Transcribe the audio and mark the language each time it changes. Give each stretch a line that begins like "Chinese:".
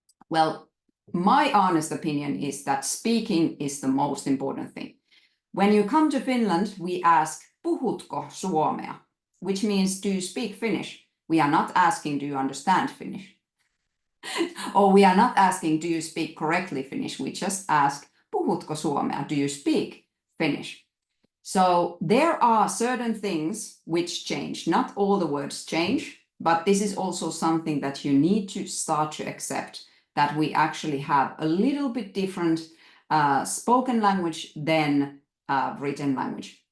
English: Well, my honest opinion is that speaking is the most important thing. When you come to Finland, we ask,
Finnish: puhutko suomea?
English: Which means, do you speak Finnish? We are not asking, do you understand Finnish? Or we are not asking, do you speak correctly Finnish? We just ask,
Finnish: puhutko suomea?
English: Do you speak Finnish? So there are certain things which change. Not all the words change, but this is also something that you need to start to accept, that we actually have a little bit different spoken language than written language.